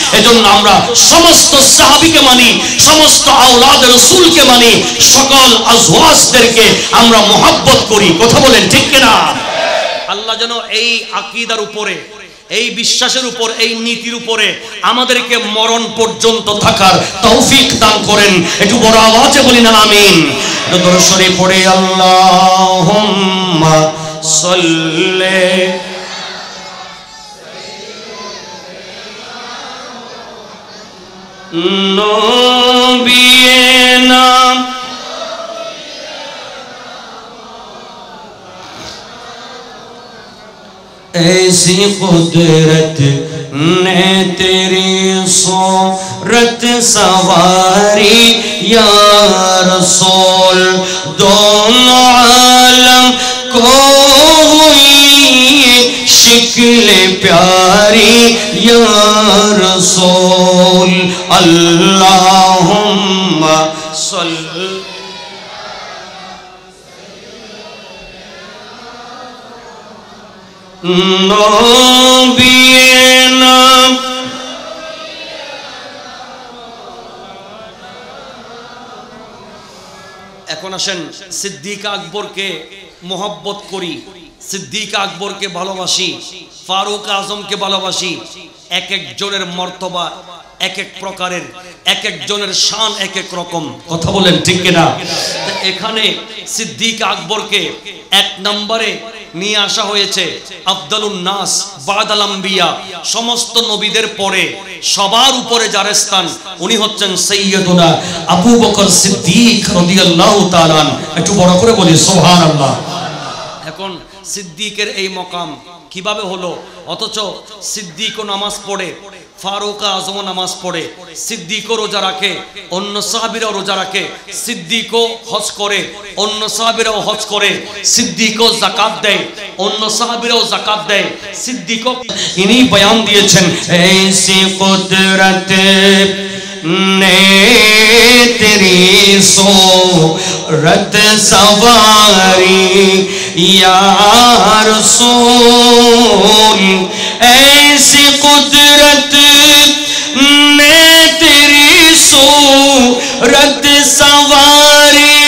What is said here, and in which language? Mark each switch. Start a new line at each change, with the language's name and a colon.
Bangla: এজন্য আমরা সমস্ত সাহাবীকে মানি, সমস্ত আওলাদ রাসূলকে মানি, সকল আজওয়াজদেরকে আমরা মুহাব্বত করি। কথা বলেন ঠিক কিনা? আল্লাহ যেন এই আকীদার উপরে, এই বিশ্বাসের উপর, এই নীতির উপরে আমাদেরকে মরণ পর্যন্ত থাকার তৌফিক দান করেন। একটু বড় আওয়াজে বলি না আমিন। দরুদ শরীফ পড়ে
Arabic: আল্লাহুম্মা সাল্লি নবিয়িনা
Hindi: ऐसी कुदरत ने तेरी सूरत सवारी या रसूल, दोनों आलम को हुई शिक्ल प्यारी या रसूल।
Arabic: अल्लाहुम्मा सल्ली নবিয়িনা।
Bangla: এখন আসেন, সিদ্দিক আকবরকে মোহাব্বত করি, সিদ্দিক আকবরকে ভালোবাসি, ফারুক আজমকে ভালোবাসি। এক একজনের মর্তবা এক এক প্রকারের, এক একজনের শান এক এক রকম। কথা বলেন ঠিক কিনা? এখানে সিদ্দিক আকবরকে এক নম্বরে নিয়ে আসা হয়েছে। আফদালুন নাস বাদাল আম্বিয়া, সমস্ত নবীদের পরে সবার উপরে যার স্থান, উনি হচ্ছেন সাইয়্যিদুনা আবু বকর সিদ্দিক রাদিয়াল্লাহু তাআলা। একটু বড় করে বলি সুবহানাল্লাহ। এখন সিদ্দিকের এই মকাম কিভাবে হলো? অথচ সিদ্দিকও নামাজ পড়ে, ফারুক আজমও নামাজ পড়ে, সিদ্দিকও রোজা রাখে, অন্য সাহাবীরাও রোজা রাখে, সিদ্দিকও হজ করে, অন্য সাহাবীরাও হজ করে, সিদ্দিকও যাকাত দেয়, অন্য সাহাবীরাও যাকাত দেয়, সিদ্দিকও। ইনি বয়ান দিয়েছেন,
Hindi: ऐसी कुदरत ने तेरी सूरत सवारी या रसूल, ऐसी कुदरत ने तेरी सूरत सवारी